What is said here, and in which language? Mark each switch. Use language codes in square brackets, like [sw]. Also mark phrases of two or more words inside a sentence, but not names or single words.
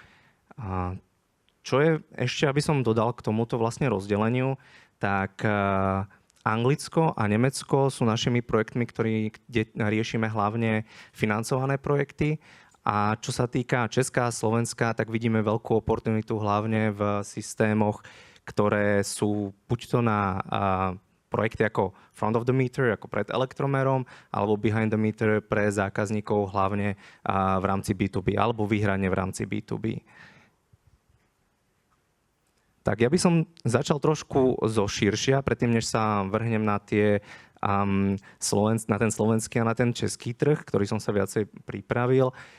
[sk] Čo je ešte, aby som dodal k tomuto vlastne rozdeleniu, tak Anglicko a Nemecko sú našimi projektmi, kde riešime hlavne financované projekty. A čo sa týka Česká a Slovenska, tak vidíme veľkú oportunitu hlavne v systémoch, ktoré sú buď to na projekty ako [en] front of the meter, [sk] ako pred elektromerom, alebo [en] behind the meter [sk] pre zákazníkov hlavne v rámci B2B, alebo výhradne v rámci B2B. Tak ja by som začal trošku zo širšia, predtým než sa vrhnem na na ten slovenský a na ten český trh, ktorý som sa viacej pripravil.